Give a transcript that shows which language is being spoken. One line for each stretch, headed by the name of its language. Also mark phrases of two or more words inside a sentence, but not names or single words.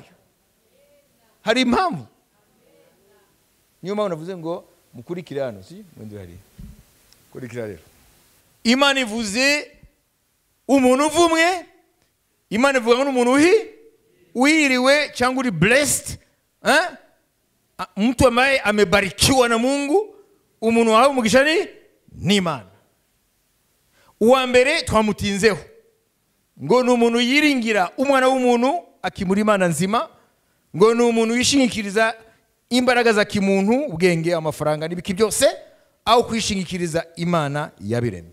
Kinyarwanda: Hari impamvu. Niyo mpamvu navuze ngo mukurikire hano, si mwende hari. Kurikira rero. Imana ivuze umuntu uvumwe. Imana ivuga n'umuntu uhiriwe cyangwa uri blessed.
Swahili: Mtu ambaye amebarikiwa na Mungu.
Kinyarwanda: Umuntu wahawe umugisha ni Imana. Uwa mbere twamutinzeho. Ngo ni umuntu yiringira umwana w'umuntu akimura Imana nzima. Ngo ni umuntu yishingikiriza imbaraga za kimuntu, ubwenge, amafaranga n'ibiki byose, aho kwishingikiriza Imana yabiremye.